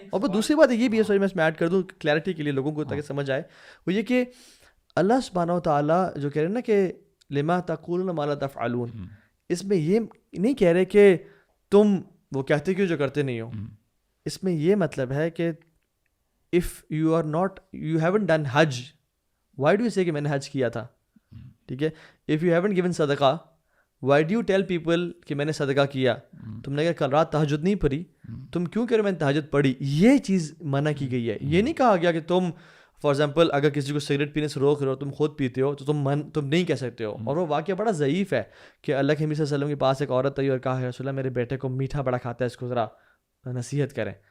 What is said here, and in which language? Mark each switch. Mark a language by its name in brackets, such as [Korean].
[Urdu] اور وہ دوسری بات یہ بھی ہے, سوری میں اس میں ایڈ کر دوں کلیئرٹی کے لیے لوگوں کو تاکہ سمجھ آئے, وہ یہ کہ اللہ سبحانہ و تعالیٰ جو کہہ رہے ہیں نا کہ [Arabic] لما تقولون ما لا تفعلون, [Urdu] اس میں یہ نہیں کہہ رہے کہ تم وہ کہتے کیوں جو کرتے نہیں ہو. اس میں یہ مطلب ہے کہ [English] if you haven't done [Urdu] Hajj, [English] why do you say [Urdu] کہ میں نے حج کیا تھا, ٹھیک ہے. [English] if you haven't given صدقہ, why do you tell people [Urdu] کہ میں نے صدقہ کیا. تم نے اگر کل رات تہجد نہیں پڑھی, تم کیوں کہہ رہے میں نے تہجد پڑھی. یہ چیز منع کی گئی ہے. یہ نہیں کہا گیا کہ تم [English] for example [Urdu] اگر کسی کو سگریٹ پینے سے روک رہے ہو, تم خود پیتے ہو تو تم نہیں کہہ سکتے ہو. اور وہ واقعہ بڑا ضعیف ہے کہ اللہ کے نبی صلی اللہ علیہ وسلم کے پاس ایک عورت آئی اور کہا ہے رسول اللہ میرے بیٹے کو میٹھا بڑا کھاتا ہے, اس کو ذرا نصیحت کریں.